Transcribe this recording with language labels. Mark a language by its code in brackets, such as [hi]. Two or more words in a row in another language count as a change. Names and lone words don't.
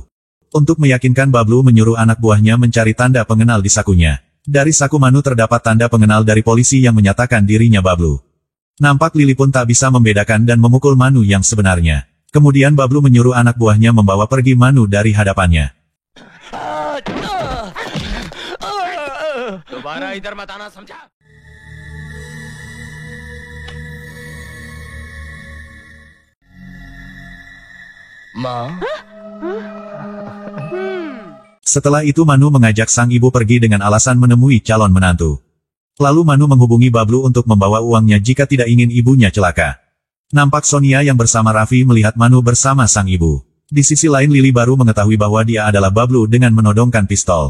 [id] Untuk meyakinkan Bablu menyuruh anak buahnya mencari tanda pengenal di sakunya. Dari saku Manu terdapat tanda pengenal dari polisi yang menyatakan dirinya Bablu. Nampak Lily pun tak bisa membedakan dan memukul Manu yang sebenarnya. Kemudian Bablu menyuruh anak buahnya membawa pergi Manu dari hadapannya. [hi] दोबारा इधर मत आना, समझा? माँ? [id] Setelah itu Manu mengajak sang ibu pergi dengan alasan menemui calon menantu. Lalu Manu menghubungi Bablu untuk membawa uangnya jika tidak ingin ibunya celaka. Nampak Sonia yang bersama Raffi melihat Manu bersama sang ibu. Di sisi lain Lily baru mengetahui bahwa dia adalah Bablu dengan menodongkan pistol.